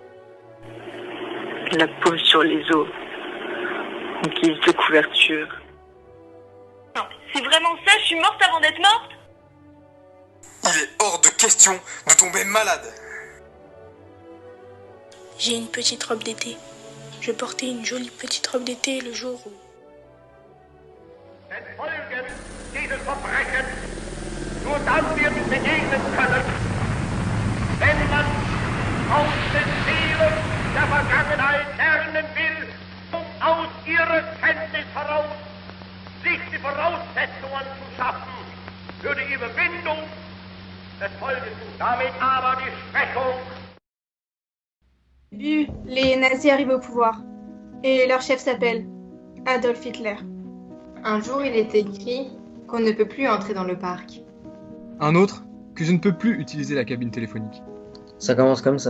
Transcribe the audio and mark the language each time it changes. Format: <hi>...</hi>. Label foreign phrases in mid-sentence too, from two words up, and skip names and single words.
<fr>La peau sur les os, en guise de couverture. Non, c'est vraiment ça, je suis morte avant d'être morte? Il est hors de question de tomber malade. J'ai une petite robe d'été. Je portais une jolie petite robe d'été le jour où...</fr> <de>Den Folgen dieses Verbrechens nur dann wird begegnen können, wenn man aus den Seelen der Vergangenheit lernen will und aus ihrer Kenntnis heraus sich die Voraussetzungen zu schaffen für die Überwindung des Volkes und damit aber die Schwächung.</de> <fr>Les nazis arrivent au pouvoir et leur chef s'appelle Adolf Hitler. Un jour, il est écrit qu'on ne peut plus entrer dans le parc. Un autre, que je ne peux plus utiliser la cabine téléphonique. Ça commence comme ça.</fr>